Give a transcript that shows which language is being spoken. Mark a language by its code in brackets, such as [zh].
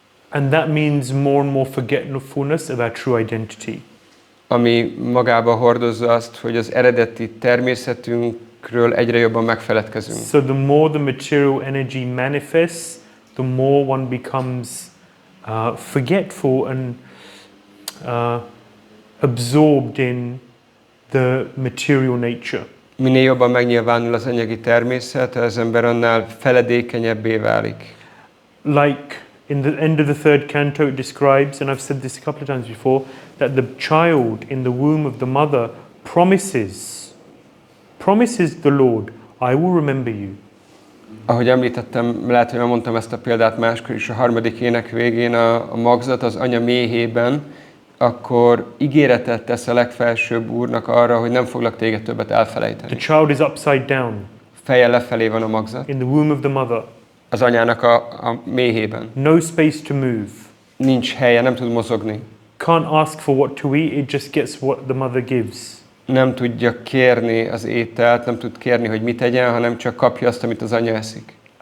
[en] And that means more and more forgetfulness of our true identity. [hu] Ami magába hordozza azt, hogy az eredeti természetünkről egyre jobban megfeledkezünk. [en] So the more the material energy manifests, the more one becomes forgetful and absorbed in the material nature. [hu] Minél jobban megnyilvánul az anyagi természet, az ember annál feledékenyebbé válik. [en] Like in the end of the third canto it describes, and I've said this a couple of times before, that the child in the womb of the mother promises the Lord, I will remember you. [hu] Ahogy említettem, lehet, hogy mondtam ezt a példát máskor is, a harmadik ének végén a magzat az anya méhében, akkor ígéretet tesz a legfelsőbb Úrnak arra, hogy nem foglak téged többet elfelejteni. [en] The child is upside down. [hu] Feje lefelé van a magzat. [en] In the womb of the mother. [hu] Az anyának a méhében. [en] No space to move. [hu] Nincs helye, nem tud mozogni. [en] Can't ask for what to eat, it just gets what the mother gives. [hu] Nem tudja kérni az ételt, nem tud kérni, hogy mit tegyen, hanem csak kapja azt, amit az anya eszik.